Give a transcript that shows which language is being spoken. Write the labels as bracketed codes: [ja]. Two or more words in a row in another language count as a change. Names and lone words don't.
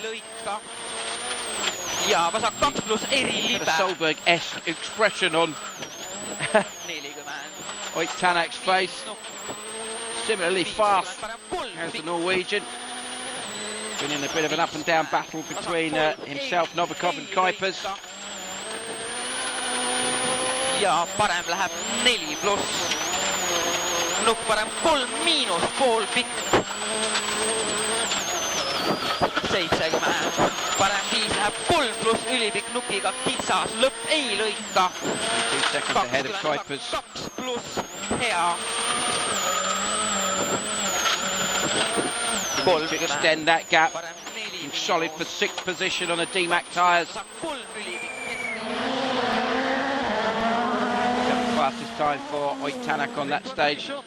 [et] Ja, was 2 plus [en] A Solberg-esque expression on Oit Tanak's face. Similarly fast as the Norwegian. Been in a bit of an up and down battle between himself, Novikov and Kuipers. [et] Ja, parem läheb 4 pluss. Nukk parem 3 miinus pool pikk. 70. Parem 5 läheb 3 pluss ülipikk nukiga kitsas. Lõpp ei lõika. [en] 2 seconds ahead of Kuipers. [et] 2 pluss hea. [en] To extend that gap. Solid for 6th position on the D-Mac tyres. Fastest time for Oit Tanak on that stage.